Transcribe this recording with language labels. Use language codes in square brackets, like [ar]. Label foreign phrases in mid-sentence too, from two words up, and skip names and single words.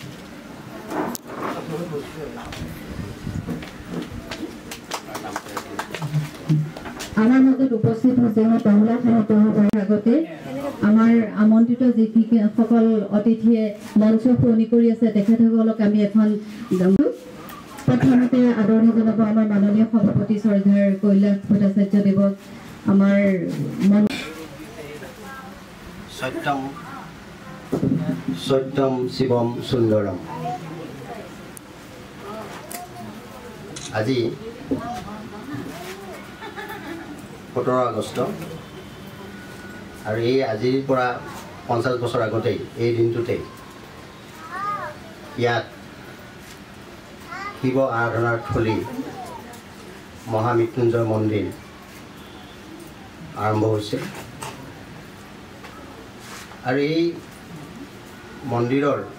[as] আমার মাজত উপস্থিত হৈছে বাংলা সাহিত্য সভাৰ আগতে আমাৰ আমন্ত্ৰিত যিসকল অতিথিয়ে মঞ্চ শুৱনি কৰি আছে তেখেতসকলক আমি এখন প্ৰথমতে আদৰণি জনাব আমাৰ মাননীয় সভাপতি শ্ৰদ্ধাৰ কৈলাস ভট্টাচাৰ্য দেৱক আমাৰ [sa] सत्यम शिवम सुंदरम [as] আজি 17 আগষ্ট আৰু এই আজিৰ পৰা 50 বছৰ আগতে এই দিনটোতে ইয়াত শিৱ আৰাধনাৰ থলী মহামৃত্যুঞ্জয় মন্দিৰ আৰম্ভ হৈছিল আৰু এই মন্দিৰৰ